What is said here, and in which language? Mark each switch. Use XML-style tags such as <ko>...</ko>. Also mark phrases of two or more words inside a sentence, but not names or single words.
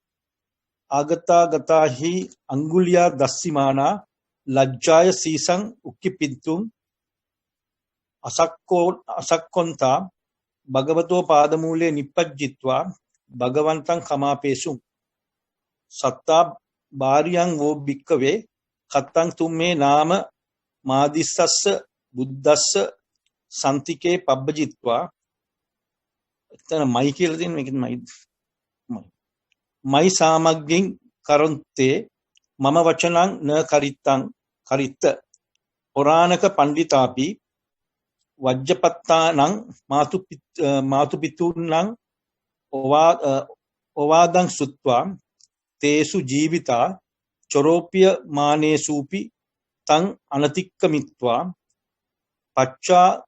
<pi>ආගතාහි අංගුලියා දස්සිමානා ලජ්ජාය සීසං උක්කිපින්තුං අසක්කොන්තා භගවතෝ පාදමූලේ නිප්පජ්ජිත්වා භගවන්තං කමාපේසුං සත්තා බාරියං වෝ භික්කවේ කත්තං තුම්මේ නාම මාදිස්සස්ස බුද්දස්ස සන්තිකේ පබ්බජිත්වා</pi> <si>එතන මයි කියලා තියෙන මේකෙන්</si> <pi>මයි සාමග්ගින් කරොන්තේ මම වචනං න කරිත්ත පුරාණක පණ්ඩිතාපි වජ්ජපත්තානං මාතුපිතුන්නං ඔවාදං සුත්වා තේසු ජීවිතා චොරෝප්‍ය මානේසූපි තං අනතික්කමිත්වා පච්චා</pi>